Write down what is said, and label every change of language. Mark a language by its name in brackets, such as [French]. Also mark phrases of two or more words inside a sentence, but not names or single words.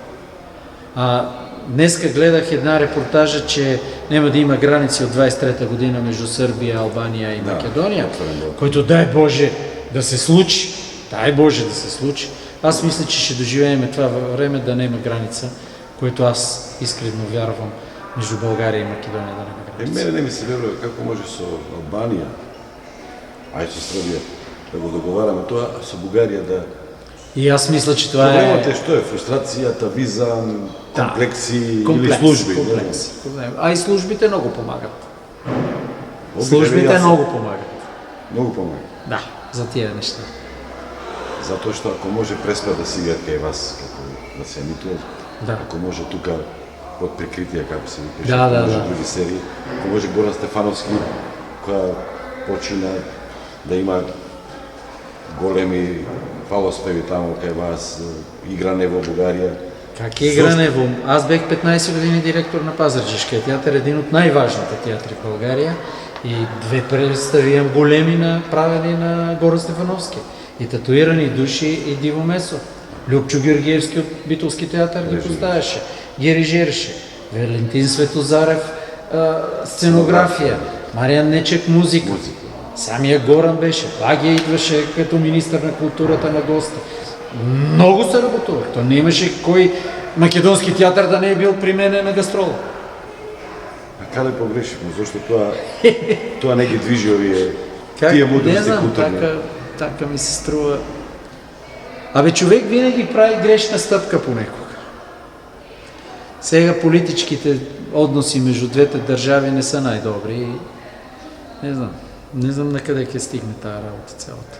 [Bulgarian] Днеска гледах една репортажа, че няма да има граници от 23-та година между Сърбия, Албания и Македония, който дай Боже да се случи. Дай Боже да се случи. Аз мисля, че ще доживеем това време да няма граница, което аз искрено вярвам между България и Македония да няма граница. [Macedonian] Мене не ми се верува како може со Албанија, ај со Србија, да го договараме тоа, а со Бугарија да... [Bulgarian] И аз мисля, че това [Macedonian] Проблемот е што е фрустрацијата, виза, комплекси или служби. Комплекси. [Bulgarian] А и службите много помагат. Службите Службите много помагат. Много помага. Да, за тия неща. [Macedonian] Затоа што ако може преспа да си играат кај вас, како да се емитува, Да. ако може тука под прикритие, како се викаше, Да, ако да, може да. други серии, ако може Горан Стефановски, која почина да има големи хвалоспеви таму кај вас, игране во Бугарија. [Bulgarian] Как е игране? Аз бех 15 години директор на Пазарджишкия театър, един от най-важните театри в България. И 2 представи имам големи направени на Горан Стефановски. И татуирани души и Диво Месо. Любчо Георгиевски от Битолски театър ги поставяше, ги режираше. Валентин Светозарев сценография, Мариан Нечек музика. Самия Горан беше, Багия идваше като министър на културата на гости. Много се работува. То не имаше кой македонски театър да не е бил при мене на гастрола. [Macedonian] А каде погрешивме? Зашто тоа не ги движи овие тие [Bulgarian] Не [Macedonian] мудрости [Bulgarian] знам, [Macedonian] културни. [Bulgarian] така ми се струва. Абе, човек винаги прави грешна стъпка понекога. Сега политическите односи между двете държави не са най-добри. Не знам на къде ще стигне тази работа цялата.